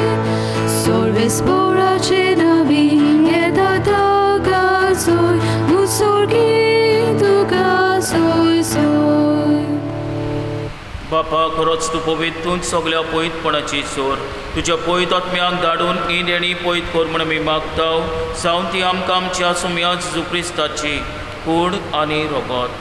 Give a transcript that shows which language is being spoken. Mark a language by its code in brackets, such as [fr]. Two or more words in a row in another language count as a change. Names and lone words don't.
[kok] Sorve sporace navi, jeda daga soy, usurgi duga soy soy. बापा, खरोच तूं पवित्रून सगळ्या पवित्रपणाची सोर तुज्या पवित्र आत्म्याक धाडून ही देणी पवित्र कर म्हूण आमी मागता. जावं ती आमकां आमच्या सोम्या जेजू क्रिस्ताची कूड आनी रगत.